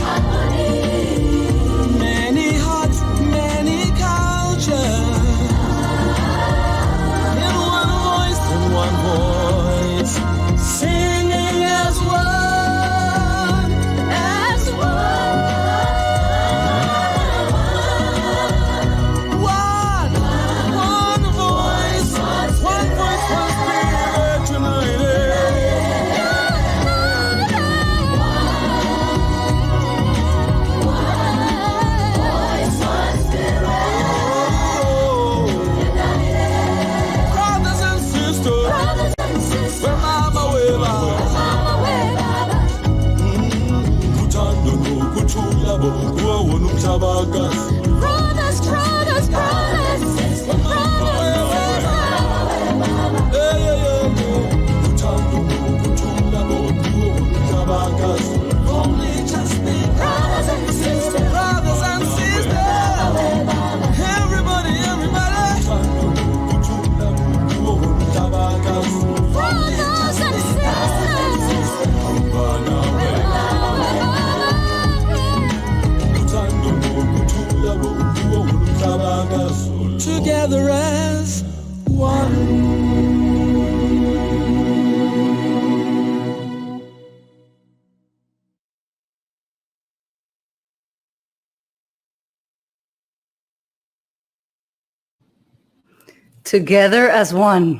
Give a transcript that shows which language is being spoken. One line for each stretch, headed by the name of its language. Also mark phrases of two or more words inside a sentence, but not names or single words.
English: Many hearts, many cultures, in one voice, singing as one, as one voice, one spirit united. Brothers and sisters, where mama we baba.
Zulu: Kuthando nokuthula bokuwona umhlabakazi.
English: Brothers, brothers, brothers,
Zulu: Kuthando nokuthula bokuwona umhlabakazi.
English: Only just be brothers and sisters. Brothers and sisters. Everybody, everybody.
Zulu: Kuthando nokuthula bokuwona umhlabakazi.
English: brothers and sisters.
Zulu: Bana Kuthando nokuthula bokuwona umhlabakazi.
English: Together as one. Together as one.